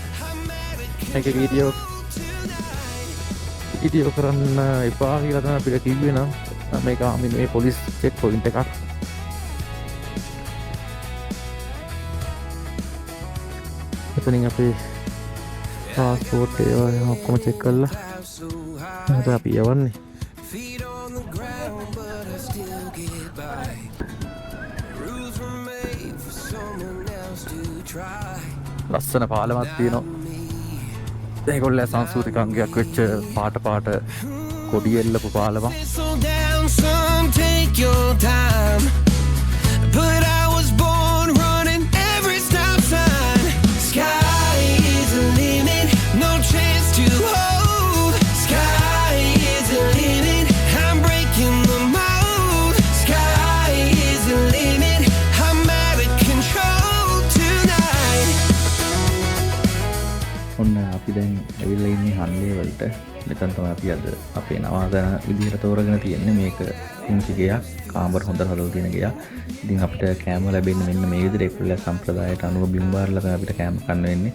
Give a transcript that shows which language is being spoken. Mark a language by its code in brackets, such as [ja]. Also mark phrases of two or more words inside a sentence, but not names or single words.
[si] මේකේ වීඩියෝ කරන්න එපා කියලා තමයි අපිට කිව්වේ නම් මේක ආමි මේ [en] police check point [si] එකක්. එතනින් අපේ පාස්පෝර්ට් ඒවා ඔක්කොම චෙක් කරලා ඊට අපි යවන්නේ. [en] Feet on the ground, but I still get by. Rules were made for someone else to try. [si] ලස්සන පාලමක් තියෙනවා. ඒගොල්ලෝ සංස්කෘතික අංගයක් වෙච්ච පාට කොඩි එල්ලපු පාලමක්. [en] Slow down, son, take your time. But I was born running every stop sign. Sky is the limit, no chance to hold. Sky is the limit, I'm breaking the mold. Sky is the limit, I'm out of control tonight. [si] ඔන්න අපි දැන් ඇවිල්ලා ඉන්නේ හන්ලේ වලට. මෙතන තමයි අපි අද අපේ නවාතැන විදිහට තෝරගෙන තියෙන්නේ. මේක පුංචි ගෙයක්, කාමර හොඳට හදලා තියෙන ගෙයක්. ඉතින් අපිට කෑම ලැබෙන්නේ මෙන්න මේ විදිහට ඒගොල්ලෝ සම්ප්‍රදායට අනුව බිම් බාරලා තමයි අපිට කෑම කන්න වෙන්නේ.